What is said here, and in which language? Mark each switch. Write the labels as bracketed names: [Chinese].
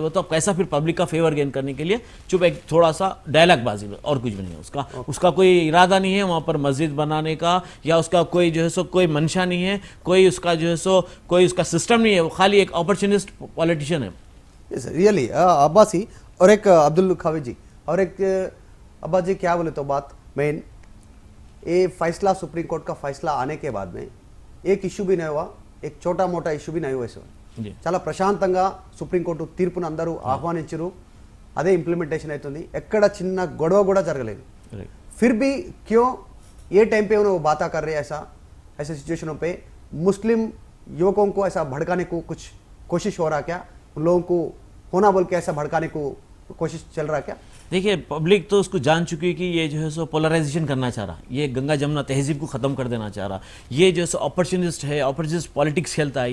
[Hindi] वो तो अब कैसा फिर पब्लिक का फेवर गेन करने के लिए चुप एक थोड़ा सा डायलॉग बाजी में, और कुछ भी नहीं है उसका कोई इरादा नहीं है वहाँ पर मस्जिद बनाने का, या उसका कोई जो है सो कोई मंशा नहीं है, कोई उसका जो है सो कोई उसका सिस्टम नहीं है. वो खाली एक अपॉर्चुनिस्ट पॉलिटिशियन है. रियली अब्बासी और एक अब्दुल खावी जी और एक अब्बास जी क्या बोले तो बात मेन ये फैसला सुप्रीम कोर्ट का फैसला आने के बाद में एक इश्यू भी नहीं हुआ, एक छोटा मोटा इश्यू भी नहीं हुआ. [Telugu] చాలా ప్రశాంతంగా సుప్రీం కోర్టు తీర్పును అందరూ ఆహ్వానించారు, అదే ఇంప్లిమెంటేషన్ అవుతుంది, ఎక్కడ చిన్న గొడవ కూడా జరగలేదు. [Hindi] फिर भी क्यों ये टाइम पे वो बात कर रहे हैं ऐसे सिचुएशनों पे मुस्लिम युवकों को ऐसा भड़काने को कुछ कोशिश हो रहा क्या? उन लोगों को होना बोल के ऐसा भड़काने को कोशिश चल रहा क्या? देखिए, पब्लिक तो उसको जान चुकी है कि ये जो है सो पोलराइजेशन करना चाह रहा, ये गंगा जमुना तहजीब को ख़त्म कर देना चाह रहा, ये जो है सो अपॉर्चुनिस्ट है, अपॉर्चुनिस्ट पॉलिटिक्स खेलता है.